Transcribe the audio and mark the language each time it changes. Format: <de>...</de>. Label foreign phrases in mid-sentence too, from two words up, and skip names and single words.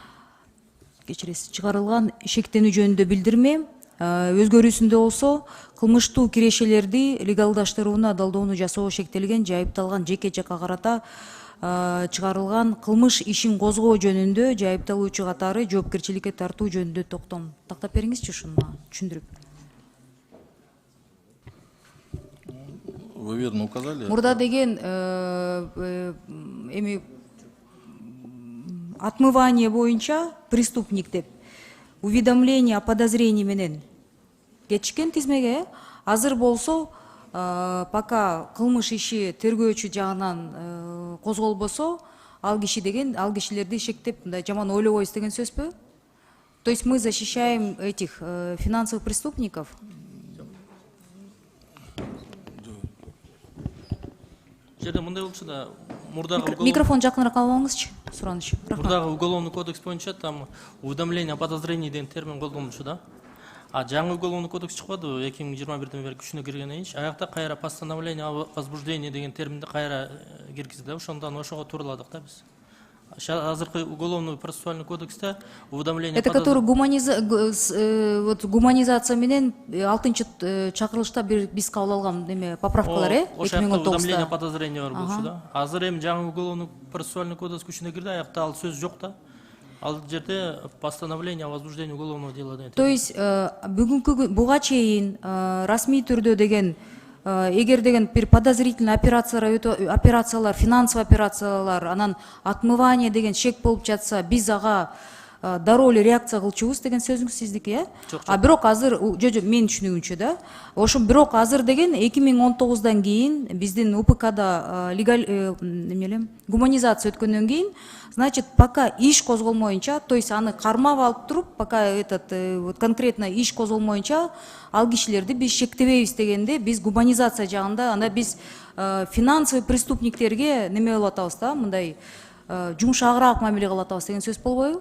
<ky>шектенүү жөнүндө билдирме өзгөрүүсүндө болсо кылмыштуу кирешелерди легалдаштырууну адалдоону жасоо шектелген же айыпталган жеке жакка карата чыгарылган кылмыш ишин козгоо жөнүндө же айыпталуучу катары жоопкерчиликке тартуу жөнүндө токтом тактап бериңизчи, ушуну түшүндүрүп.</ky> <ru>Вы верно указали.</ru> <ky>Мурда деген отмывание боюнча преступник деп</ky> <ru>уведомление о подозрении</ru> <ky>менен кетишкен тизмеге. Азыр болсо пока кылмыш иши тергөөчү жагынан козголбосо ал кишилерди шектеп мындай жаман ойлобойбуз деген сөзбү?</ky> <ru>То есть мы защищаем этих финансовых преступников?</ru> <ky>Микрофон жакыныраак алып алыңызчы, сураныч. Мурдагы</ky> <ru>уголовный кодекс</ru> <ky>боюнча</ky> <ru>там уведомление о подозрении</ru> <ky>деген термин колдонулчу да. А жаңы</ky> <ru>уголовный кодекс</ru> <ky>чыкпадыбы 2021 бери күчүнө киргенден кийин аякта кайра</ky> <ru>постановление о возбуждении</ru> <ky>деген терминди кайра киргизди да. Ошондон ошого туруладык да биз. Азыркы</ky> <ru>уголовный процессуальный кодексте уведомление... Это который</ru> <ky>гуманизация менен 6-чы чакырылышта биз кабыл алган неме поправкалар, 2019-да.</ky> <ru>Уведомление о подозрении</ru> <ky>бар болчу да. Азыр эми жаңы</ky> <ru>уголовный процессуальный кодекс</ru> <ky>күчүнө кирди, аякта ал сөз жок да. Ал жерде</ky> <ru>постановление о возбуждении уголовного дела деген. То есть</ru> <ky>буга чейин расмий түрдө деген эгер деген бир подозрительный операциялар, финансовый операциялар, анан отмывание деген шек болуп жатса, биз ага дароо эле реакция кылчубуз деген сөзүңүз сиздики, э? А бирок азыр мен түшүнүгүмчө да, ошо бирок азыр деген 2019-дан кийин биздин УПКда гуманизация өткөндөн кийин, значит, пока иш козголмоюнча,</ky> <ru>то есть</ru> <ky>аны кармап алып туруп,</ky> <ru>пока конкретно</ru> <ky>иш козголмоюнча, ал кишилерди биз шектебейбиз дегенде, биз гуманизация жагында, анда биз финансовый преступниктерге неме болуп атабыз да, мындай жумшагыраак мамиле кылып атабыз деген сөз болбойбу?</ky>